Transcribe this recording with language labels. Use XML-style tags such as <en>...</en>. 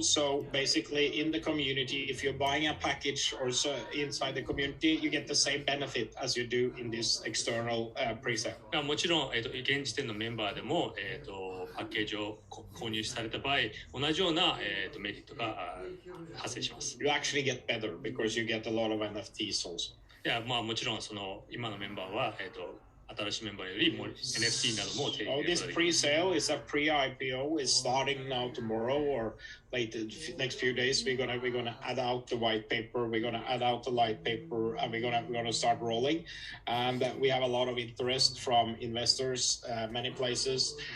<en>So basically, in the community, if you're buying a package or so inside the community, you get the same benefit as you do in this external pre-sale.</en> <ja>もちろん現時点のメンバーでもパッケージを購入された場合、同じようなメリットが発生します。</ja> <en>You actually get better because you get a lot of NFTs also.</en> <ja>いや、もちろん今のメンバーは新しいメンバーよりも NFT なども提供。</ja> <en>This pre-sale is a pre-IPO. It's starting now tomorrow or late next few days. We're gonna add out the white paper. We're gonna add out the light paper, and we're gonna start rolling. And we have a lot of interest from investors, many places.</en>